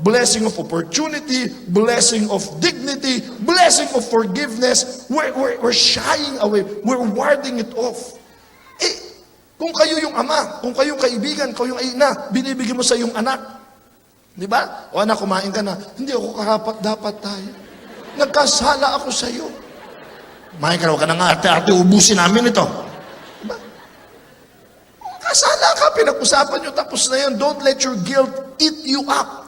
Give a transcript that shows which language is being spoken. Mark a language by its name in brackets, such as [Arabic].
[English] Blessing of opportunity, blessing of dignity, blessing of forgiveness. We're shying away. We're warding it off. [Filipino] Kung kayo yung ama, kung kayong kaibigan, kayo yung ina, binibigyan mo sa iyong anak. Di ba? O anak, kumain ka na. Hindi ako karapat-dapat tayo. Nagkasala ako sa iyo. Kumain ka na, huwag ka ng arte-arte, ubusin namin ito. Diba? Kasala ka, pinag-usapan nyo, tapos na yan. [English] Don't let your guilt eat you up.